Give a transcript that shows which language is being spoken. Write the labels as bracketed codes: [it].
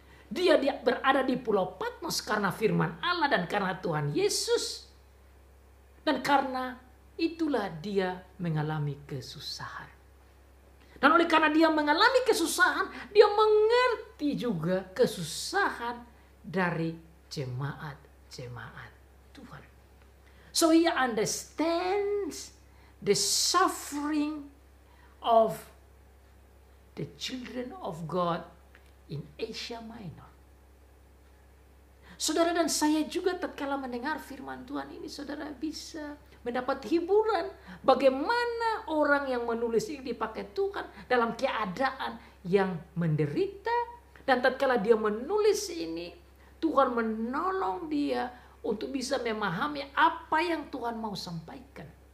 [id] Dia berada di pulau Patmos karena firman Allah dan karena Tuhan Yesus. Dan karena itulah dia mengalami kesusahan. Dan oleh karena dia mengalami kesusahan, dia mengerti juga kesusahan dari jemaat-jemaat Tuhan. [en] So he understands the suffering of the children of God in Asia Minor. [id] Saudara dan saya juga tatkala mendengar firman Tuhan ini, saudara bisa mendapat hiburan bagaimana orang yang menulis ini dipakai Tuhan dalam keadaan yang menderita. Dan tatkala dia menulis ini, Tuhan menolong dia untuk bisa memahami apa yang Tuhan mau sampaikan.